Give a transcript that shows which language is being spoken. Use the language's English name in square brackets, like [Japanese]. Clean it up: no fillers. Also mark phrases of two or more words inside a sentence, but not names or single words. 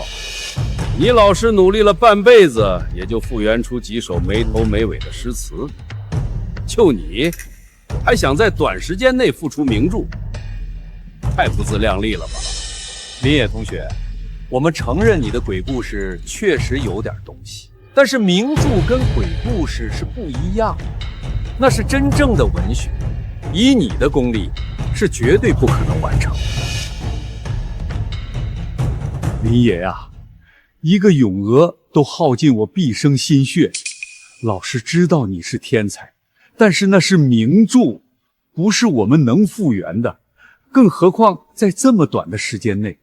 [Chinese] 你老師努力了半輩子，也就復原出幾首沒頭沒尾的詩詞，就你，還想在短時間內復出名著，太不自量力了吧？林野同學，我们承認你的鬼故事確實有點東西，但是名著跟鬼故事是不一樣的，那是真正的文學，以你的功力是絕對不可能完成。林野啊，一個咏鵝都耗盡我畢生心血，老師知道你是天才，但是那是名著，不是我們能復原的，更何況在這麼短的時間內。